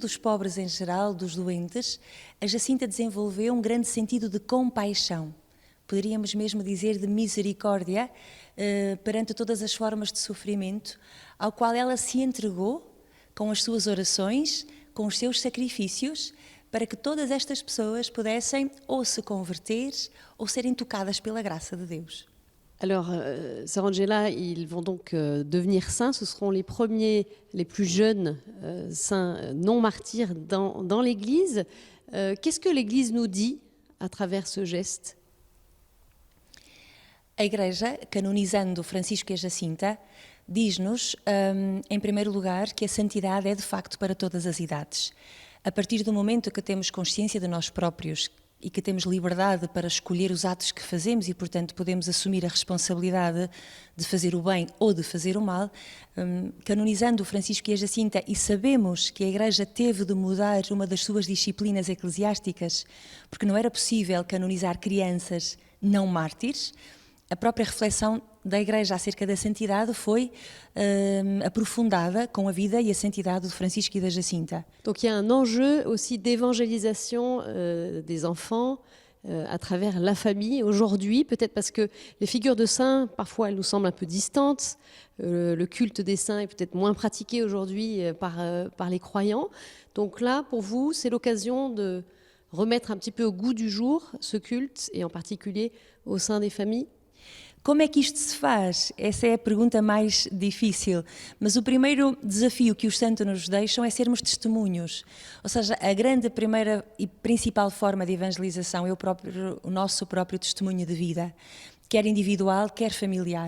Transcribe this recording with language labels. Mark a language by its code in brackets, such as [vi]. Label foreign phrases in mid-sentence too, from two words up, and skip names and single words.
[pt] dos pobres em geral, dos doentes, a Jacinta desenvolveu um grande sentido de compaixão, poderíamos mesmo dizer de misericórdia, perante todas as formas de sofrimento, ao qual ela se entregou com as suas orações, com os seus sacrifícios, para que todas estas pessoas pudessem ou se converter ou serem tocadas pela graça de Deus. [fr] Alors, Sœur Angela, ils vont donc devenir saints. Ce seront les premiers, les plus jeunes saints non martyrs dans l'Église. Qu'est-ce que l'Église nous dit à travers ce geste? [pt] A Igreja, canonizando Francisco e a Jacinta, diz-nos, em primeiro lugar, que a santidade é de facto para todas as idades. A partir do momento que temos consciência de nós próprios e que temos liberdade para escolher os atos que fazemos e, portanto, podemos assumir a responsabilidade de fazer o bem ou de fazer o mal, canonizando Francisco e a Jacinta, e sabemos que a Igreja teve de mudar uma das suas disciplinas eclesiásticas, porque não era possível canonizar crianças não mártires, a própria reflexão da Igreja acerca da santidade foi aprofundada com a vida [fr] et la [pt] santidade de Francisco et de Jacinta. [fr] Donc il y a un enjeu aussi d'évangélisation des enfants à travers la famille aujourd'hui, peut-être parce que les figures de saints, parfois elles nous semblent un peu distantes, le culte des saints est peut-être moins pratiqué aujourd'hui par les croyants. Donc là, pour vous, c'est l'occasion de remettre un petit peu au goût du jour ce culte, et en particulier au sein des familles. [pt] Como é que isto se faz? Essa é a pergunta mais difícil. Mas o primeiro desafio que os santos nos deixam é sermos testemunhos. Ou seja, a grande primeira e principal forma de evangelização é o nosso próprio testemunho de vida, quer individual, quer familiar.